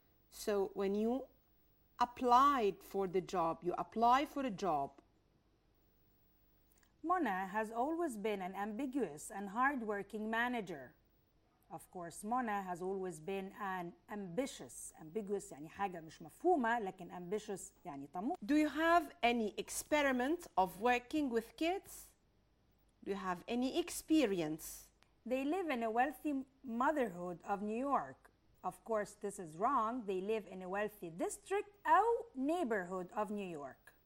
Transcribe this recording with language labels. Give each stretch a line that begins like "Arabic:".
English: So when you applied for the job, you apply for a job. Mona has always been an ambiguous and hard-working manager. Of course, Mona has always been an ambitious.
Arabic: Ambiguous يعني حاجة مش مفهومة, لكن ambitious يعني طموح.
English: Do you have any experiment of working with kids? Do you have any experience? They live in a wealthy motherhood of New York. Of course, this is wrong. They live in a wealthy district أو neighborhood of New York.